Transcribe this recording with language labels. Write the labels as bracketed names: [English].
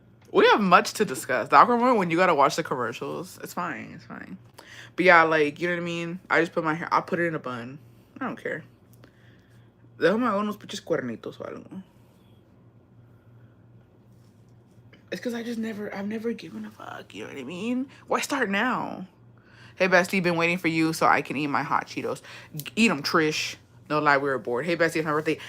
[English] We have much to discuss. The awkward moment when you gotta watch the commercials. It's fine. It's fine. But yeah, like, you know what I mean? I just put my hair. I put it in a bun. I don't care. [Spanish] Déjame hago unos pinches cuernitos o algo. [English] It's because I've never given a fuck. You know what I mean? Why start now? Hey, Bestie, been waiting for you so I can eat my hot Cheetos. Eat them, Trish. No lie, we were bored. Hey, Bestie, it's my birthday.